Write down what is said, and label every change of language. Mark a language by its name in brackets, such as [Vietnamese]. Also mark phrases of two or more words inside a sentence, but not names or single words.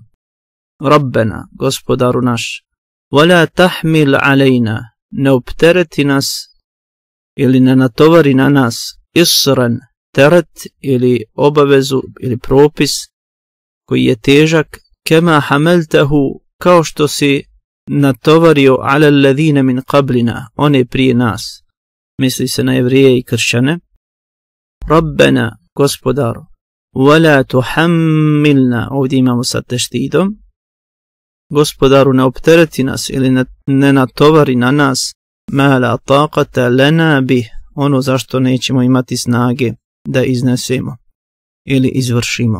[Bosnian] Rabbena, gospodaru naš, [Arabic] ولا تحمل علينا, [Bosnian] ne optereti nas ili ne natovari na nas isran, teret ili obavezu ili propis koji je težak, [Arabic] كما حملته, [Bosnian] kao što si natovario [Arabic] على الذين من قبلنا, [Bosnian] one prije nas, misli se na Jevrije i kršćane. Rabbena, gospodaru, [Arabic] ولا تحملنا, [Bosnian] ovdje imamo sa teštidom, gospodaru ne optereti nas ili ne natovari na nas [Arabic] ما لا طاقة لنا به, [Bosnian] ono zašto nećemo imati snage da iznesemo ili izvršimo.